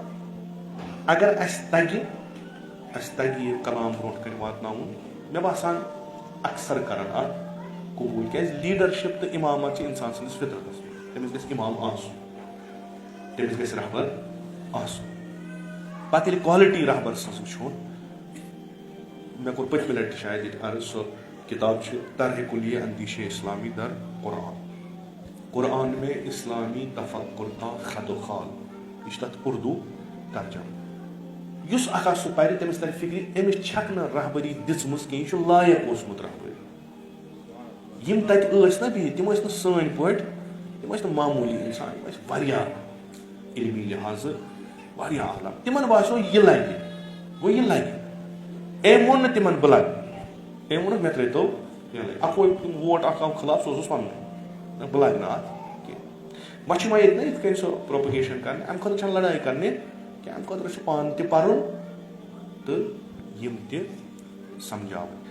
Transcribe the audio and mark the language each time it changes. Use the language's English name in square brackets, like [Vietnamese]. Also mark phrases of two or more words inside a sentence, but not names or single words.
[Kashmiri] اگر اَسہِ تَگہِ یہِ کلام برونٛٹھ کَنہِ واتناوُن مےٚ باسان اکثر کَرن اَتھ قبوٗل کیٛازِ لیٖڈرشِپ تہٕ اِمامت چھِ اِنسان سٕنٛدِس فِطرتس منٛز تٔمِس گژھِ اِمام آسُن تٔمِس گژھِ رہبر آسُن پتہٕ ییٚلہِ کالٹی رہبر سٕنٛز وٕچھون مےٚ کوٚر پٔتمہِ لٹہِ شاید ییٚتہِ عرض سۄ کِتاب چھِ [Persian] طرحِ کُلیہ اندیشے اسلامی در [Urdu] قرآن میں اسلامی تفکر کا خط و خال [Kashmiri] یہِ چھِ تَتھ اردوٗ ترجمہٕ یُس اکھ سُہ پَرِ تٔمِس ترِ فِکرِ أمِس چھکھ نہٕ رہبری دِژمٕژ کینٛہہ یہِ چھُ لایق اوسمُت رہبری یِم تَتہِ ٲسۍ نہ بِہِتھ تِم ٲسۍ نہٕ سٲنۍ پٲٹھۍ تِم ٲسۍ نہٕ معموٗلی اِنسان یِم ٲسۍ واریاہ علمی لحاظہٕ واریاہ اعلیٰ تِمن باسیو یہِ لگہِ گوٚو یہِ لگہِ أمۍ ووٚن نہٕ تِمن بہٕ لگہٕ أمۍ ووٚنُکھ مےٚ ترٲیتو اکوے ووٹ اکھ آو خٕلاف سُہ اوسُس وَنُن بہٕ لگہٕ نہٕ اَتھ کینٛہہ وۄنۍ چھِ وۄنۍ ییٚتہِ نہ یِتھ کٔنۍ سۄ پروپگیشن کرنہِ اَمہِ خٲطرٕ چھنہٕ لڑٲے کرنہِ کینٛہہ اَمہِ خٲطرٕ چھُ پانہٕ تہِ پَرُن تہٕ یِم تہِ سمجھاوٕنۍ